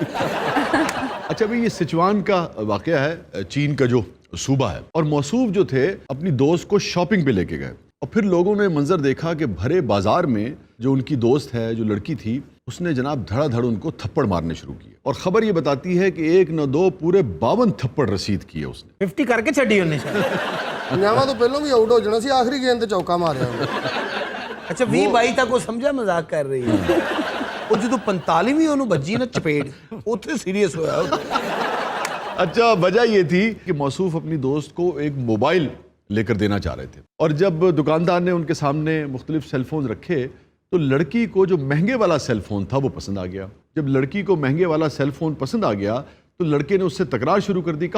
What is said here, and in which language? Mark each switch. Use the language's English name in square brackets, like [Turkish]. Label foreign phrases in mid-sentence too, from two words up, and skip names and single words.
[Urdu] اچھا بھئی, یہ سچوان کا واقعہ ہے, چین کا جو صوبہ ہے, اور موصوف جو تھے اپنی دوست کو شاپنگ پہ لے کے گئے اور پھر لوگوں نے منظر دیکھا کہ بھرے بازار میں جو ان کی دوست ہے, جو لڑکی تھی, اس نے جناب دھڑا دھڑ ان کو تھپڑ مارنے شروع کیے. اور خبر یہ بتاتی ہے کہ 1 نہ 2 پورے 52 تھپڑ رسید کیے اس نے. [Punjabi] 50 ਕਰਕੇ ਛੱਡੀ ਉਹਨੇ. ਪੰਜਾਵਾਂ ਤੋਂ ਪਹਿਲਾਂ ਵੀ ਆਊਟ ਹੋ ਜਾਣਾ ਸੀ, ਆਖਰੀ ਗੇਂਦ ਤੇ ਚੌਕਾ ਮਾਰਿਆ ਉਹਨੇ. [Urdu] اچھا 20-22 تک وہ سمجھا مذاق کر رہی ہے. وہ جو 45ویں [Punjabi] ਉਹਨੂੰ ਵੱਜੀ ਨਾ ਚਪੇੜ, ਉੱਥੇ ਸੀਰੀਅਸ ਹੋਇਆ. [Urdu] اچھا وجہ یہ تھی کہ موصوف اپنی دوست کو ایک موبائل لے کر دینا چاہ رہے تھے, اور جب دکاندار نے ان کے سامنے مختلف سیل فون رکھے تو لڑکی کو جو مہنگے والا سیل فون تھا وہ پسند آ گیا. جب لڑکی کو مہنگے والا سیل فون پسند آ گیا تو لڑکے نے اس سے تکرار شروع کر دی.